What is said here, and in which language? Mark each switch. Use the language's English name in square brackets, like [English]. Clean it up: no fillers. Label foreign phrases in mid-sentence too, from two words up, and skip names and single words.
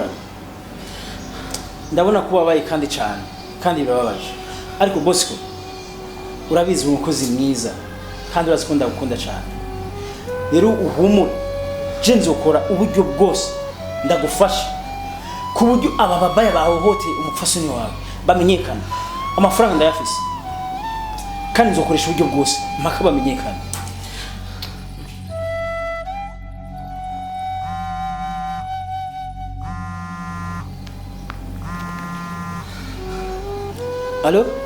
[Rundi] ndabona ko wabaye kandi cyane kandi birababaje ariko Bosco urabizi umukozi mwiza kandi urazi ko ndagukunda cyane rero uhumura je nzokora uburyo bwose ndagufasha ku buryo aba babaya bahohoteye umupfasoni wawe bamenyekana amafaranga ndayafise kandi nzokoresha uburyo bwose mpaka bamenyekana. Allô?